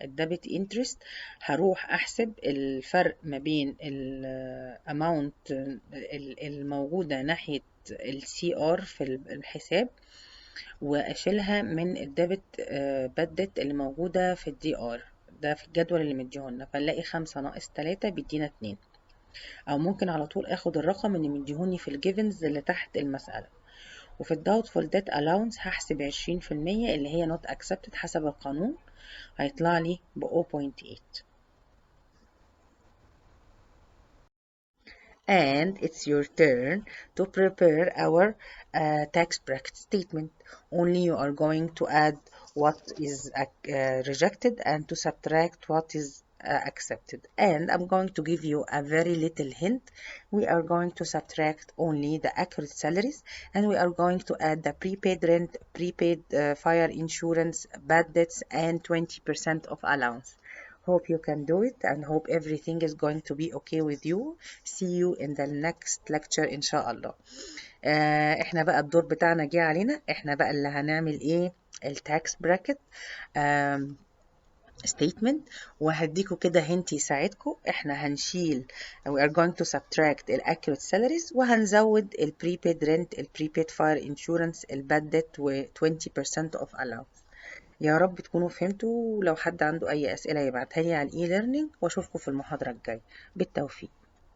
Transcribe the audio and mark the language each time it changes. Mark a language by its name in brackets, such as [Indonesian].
[Arabic] الديبت انترست هروح احسب الفرق ما بين الاماونت الموجودة ناحية السي ار في الحساب واشيلها من الديبت بدت اللي موجودة في الدي ار، ده في الجدول اللي مديهولنا، فنلاقي 5 ناقص 3 بيدينا 2. او ممكن على طول اخد الرقم اللي مديهوني في الجيفنز اللي تحت المسألة. وفي ال doubtful debt allowance هحسب 20% اللي هي not accepted حسب القانون، هيطلع لي ب 0.8. [English] And it's your turn to prepare our tax bracket statement. Only you are going to add what is rejected and to subtract what is accepted. And I'm going to give you a very little hint. We are going to subtract only the accurate salaries, and we are going to add the prepaid rent, prepaid fire insurance, bad debts, and 20% of allowance. Hope you can do it, and hope everything is going to be okay with you. See you in the next lecture إن شاء الله. [Arabic] احنا بقى الدور بتاعنا جه علينا، احنا بقى اللي هنعمل ايه؟ التاكس براكت statement، وهديكوا كده هنت يساعدكوا. احنا هنشيل we are going to subtract ال accurate salaries، وهنزود ال prepaid rent، ال prepaid fire insurance، ال bad debt، و 20% of allowance. يا رب تكونوا فهمتوا. لو حد عنده اي اسئلة يبعتها لي على الاي learning، واشوفكم في المحاضرة الجاية. بالتوفيق.